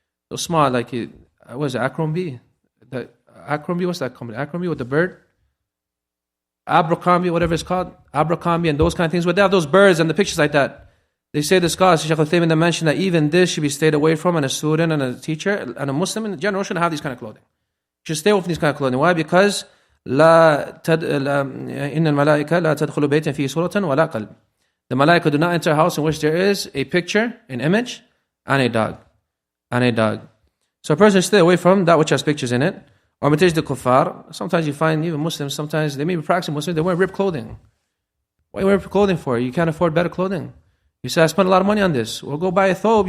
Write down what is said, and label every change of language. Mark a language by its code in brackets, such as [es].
[en] So small, like, what is it, Abercrombie? Abercrombie, what's that company? Abercrombie with the bird? Abercrombie, whatever it's called. Abercrombie and those kind of things. But they have those birds and the pictures like that. They say the scholars, Shaykh Al-Thaymin, mentioned that even this should be stayed away from, and a student and a teacher and a Muslim in general shouldn't have these kind of clothing. Should stay away from these kind of clothing. Why? Because [ar] إن الملائكة لا تدخل بيتا فيه صورة ولا قلب. [en] The malaika do not enter a house in which there is a picture, an image, and a dog. So a person should stay away from that which has pictures in it. Or Majid the kuffar. Sometimes you find even Muslims, sometimes they may be practicing Muslims, they wear ripped clothing. What are you wearing ripped clothing for? You can't afford better clothing. You say, I spent a lot of money on this. Well, go buy a thobe.